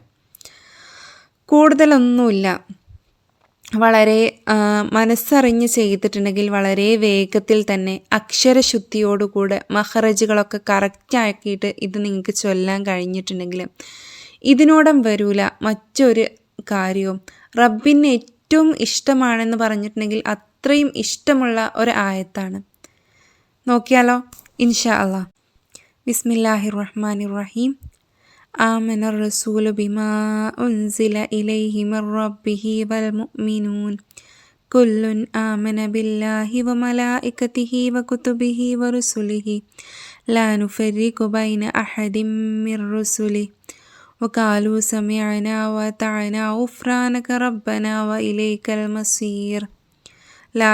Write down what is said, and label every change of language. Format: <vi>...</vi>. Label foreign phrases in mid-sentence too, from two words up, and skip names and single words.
<ml>കൂടുതലൊന്നുമില്ല, വളരെ മനസ്സറിഞ്ഞ് ചെയ്തിട്ടുണ്ടെങ്കിൽ വളരെ വേഗത്തിൽ തന്നെ അക്ഷരശുദ്ധിയോടുകൂടെ മഹറജുകളൊക്കെ കറക്റ്റാക്കിയിട്ട് ഇത് നിങ്ങൾക്ക് ചൊല്ലാൻ കഴിഞ്ഞിട്ടുണ്ടെങ്കിൽ ഇതിനോടം വരൂല മറ്റൊരു കാര്യവും. റബ്ബിന് ഏറ്റവും ഇഷ്ടമാണെന്ന് പറഞ്ഞിട്ടുണ്ടെങ്കിൽ അത്രയും ഇഷ്ടമുള്ള ഒരു ആയത്താണ്.</ml> <ar>നോക്കിയാലോ? إن شاء الله. بسم الله الرحمن الرحيم. آمن الرسول بما أنزل إليه من ربه والمؤمنون كل آمن بالله وملائكته وكتبه ورسله لا نفرق بين أحد من رسله وقالوا سمعنا وأطعنا غفرانك ربنا وإليك المصير لا</ar>